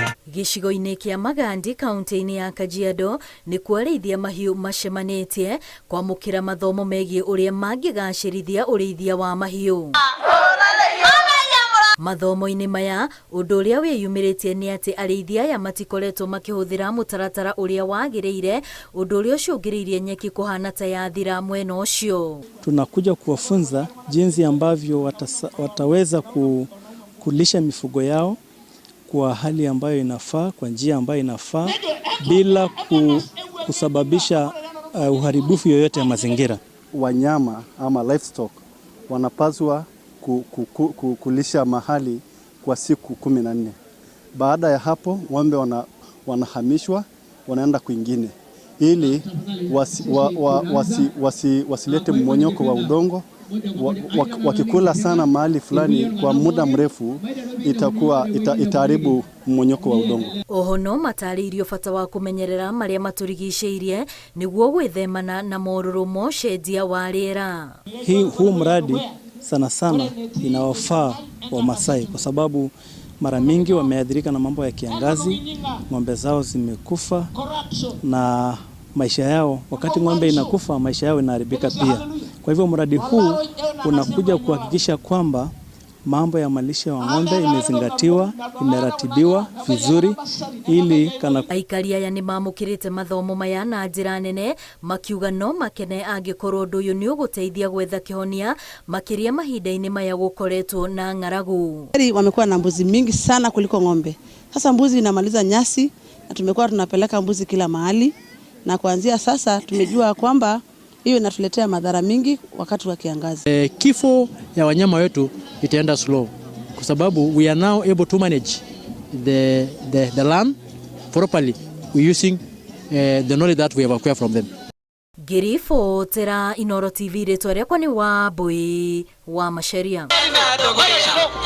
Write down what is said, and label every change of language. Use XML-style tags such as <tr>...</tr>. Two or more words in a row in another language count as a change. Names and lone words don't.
<ki>Gĩcigo-inĩ kĩa Magandi kaunti-inĩ ya Kajiado nĩ Arĩithia mahiũ macemanĩtie kwamũkĩra mathomo megiĩ ũrĩa mangĩgacĩrithia ũrĩithia wa mahiũ. Mathomo-inĩ maya ũndũ ũrĩa wĩyumĩrĩtie nĩ atĩ arĩithia aya matikoretwo makĩhũthĩra mũtaratara ũrĩa wagĩrĩire, ũndũ ũrĩa ũcũngĩrĩirie nyeki kũhana ta yathira mwena ũcio.</ki> <sw>Tunakuja kuwafunza jinsi ambavyo wataweza kulisha mifugo yao kwa hali ambayo inafaa, kwa njia ambayo inafaa, bila kusababisha uharibifu yoyote ya mazingira. Wanyama ama livestock wanapaswa kulisha mahali kwa siku 14. Baada ya hapo ng'ombe wanahamishwa, wanaenda kwingine ili wasilete mmonyoko wa udongo. Wakikula sana mahali fulani kwa muda mrefu itaharibu mmonyoko wa udongo.</sw> <ki>Oho no matarĩirio bata wa kũmenyerera marĩa matũrigicĩirie nĩguo gwĩthemana na morũrũ mocenjia wa rĩera.</ki> <sw>Huu mradi sana sana inawafaa Wamasai kwa sababu mara mingi wameathirika na mambo ya kiangazi, ng'ombe zao zimekufa na maisha yao, wakati ng'ombe inakufa maisha yao inaharibika pia. Kwa hivyo mradi huu unakuja kuhakikisha kwamba mambo ya malisho wa ng'ombe imezingatiwa, imeratibiwa vizuri ili</sw> <ki>aikari aya nĩ mamũkĩrĩte mathomo maya na njĩra nene, makiuga no makene angĩkorwo ũndũ ũyũ nĩ ũgũteithia gwetha kĩhonia makĩria mahinda-inĩ maya gũkoretwo na ng'aragu.</ki> <sw>Wamekuwa na mbuzi mingi sana kuliko ng'ombe. Sasa mbuzi inamaliza nyasi na tumekuwa tunapeleka mbuzi kila mahali, na kuanzia sasa tumejua kwamba hiyo inatuletea madhara mingi wakati wa kiangazi. Kifo ya wanyama wetu itaenda slow kwa sababu</sw> <en>we are now able to manage the land properly. We using the knowledge that we have acquired from them.</en> <ki>Girifo tera Inoro TV retwa rĩakwa nĩ Wambui wa Makĩria.</ki>